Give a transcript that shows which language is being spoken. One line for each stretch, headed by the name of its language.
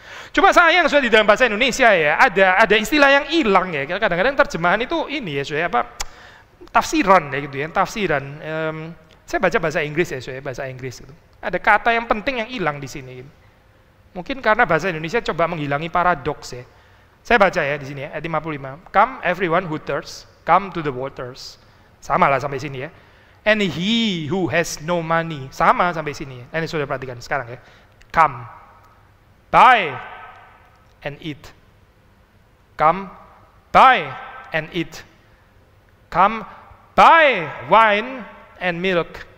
Indonesian: Cuma sayang sudah di dalam bahasa Indonesia ya, ada istilah yang hilang ya. Kadang-kadang terjemahan itu ini ya, saya apa tafsiran ya gitu ya, tafsiran. Saya baca bahasa Inggris ya, saya bahasa Inggris gitu. Ada kata yang penting yang hilang di sini. Gitu. Mungkin karena bahasa Indonesia coba menghilangi paradoks ya. Saya baca ya di sini ya, ayat 55.
English: Come everyone who thirsts, come to the waters.
Indonesian: Sama lah sampai sini ya.
English: And he who has no money.
Indonesian: Sama sampai sini ya. Ini sudah perhatikan sekarang ya.
English: Come, buy and eat. Come, buy and eat. Come, buy wine and milk.